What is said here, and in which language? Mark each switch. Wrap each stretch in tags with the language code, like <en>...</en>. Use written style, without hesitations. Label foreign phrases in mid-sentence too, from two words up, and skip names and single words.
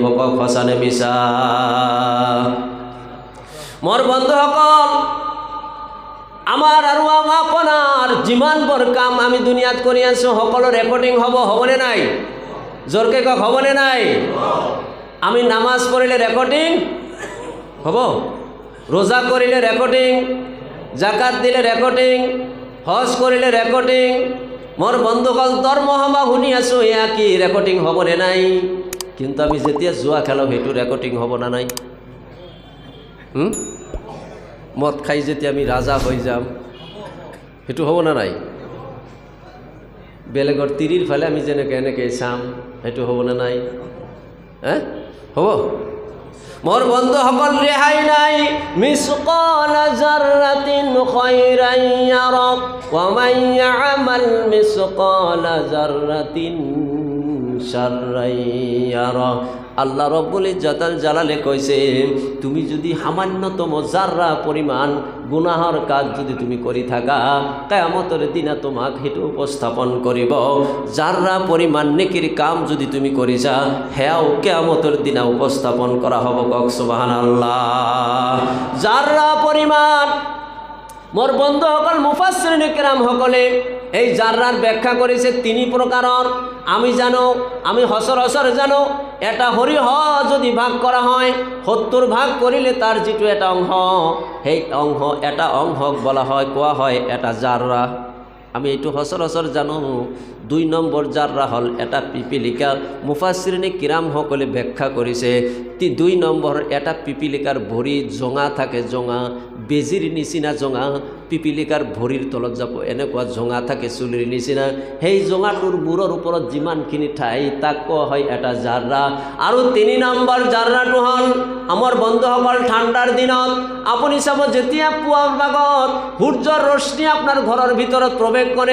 <as>কক, সঁচা নে মিছা? মোর বন্ধুসকল, আমার আৰু আপোনাৰ যিমানবোৰ কাম আমি দুনিয়াত কৰি আছোঁ সকলো রেকর্ডিং হবনে নাই? জোরকে কক, হবনে নাই? আমি নামাজ পড়িলে রেকর্ডিং হব? রোজা করিলে রেকর্ডিং, জাকাত দিলে রেকর্ডিং, হজ করিলে রেকর্ডিং। মোর বন্ধুসকল ধর্ম সভা শুনি আছোঁ, এয়া কি রেকর্ডিং হ'বনে নাই? কিন্তু আমি যেতিয়া জুৱা খেলাওঁ সেইটো ৰেকৰ্ডিং হ'ব না নাই? মদ খাই যেতিয়া আমি ৰাজা হৈ যাম সেইটো হ'ব না নাই? বেলেগৰ তিৰিৰ ফালে আমি যেনেকৈ এনেকৈ চাম সেইটো হ'ব না নাই? হ'ব? মোর বন্ধুসকল রেহাই নাই।</as> <ar>مثقال ذرة خيرا يره ومن يعمل مثقال ذرة شرا يره.</ar> <as>আল্লাহ রব্বুল ইজ্জতুল জালালে কইছে, তুমি যদি সামান্যতম জাররা পরিমাণ গুনাহর কাজ যদি তুমি করি থাকা, কিয়ামতের দিনা তোমাক হেতু উপস্থাপন করিব। জাররা পরিমাণ নেকির কাম যদি তুমি করিছা, হেয়াও কিয়ামতের দিনা উপস্থাপন করা হব। কক সুবহানাল্লাহ। জাররা পরিমাণ মোর বন্ধুসকল</as> <ar>مفسرين كرام</ar> <as>সকলে এই জাররার ব্যাখ্যা করেছে তিনি প্রকারর। আমি সচরাচর জানো এটা হরিহ যদি ভাগ করা হয় 70 ভাগ করিলে তার যেটো এটা অংশ, সেই অংশ এটা অংশক বলা হয়, কোয়া হয় এটা জাররা। আমি এইটো সচরাচর জানো। 2 নম্বৰ জাররা হল এটা পিপিলিকা।</as> <ar>مفسرين كرام</ar> <as>সকলে ব্যাখ্যা করেছে 2 নম্বৰ এটা পিপিলিকার ভৰি জঙা থাকে, জঙা বেজির নিচিনা জঙা। পিপিলিকার ভৰিৰ তলত যাব এনেকুৱা জঙা থাকে চুলিৰ নিচিনা। সেই জঙাটোৰ মূৰৰ ওপৰত যিমানখিনি ঠাই তাক কোৱা হয় এটা জাররা। আৰু 3 নম্বৰ জাররাটো হল আমাৰ বন্ধুসকল ঠাণ্ডাৰ দিনত আপুনি চাব যেতিয়া পুৱাৰ ভাগত সূৰ্যৰ ৰশ্মি আপোনাৰ ঘৰৰ ভিতৰত প্ৰৱেশ কৰে।</as>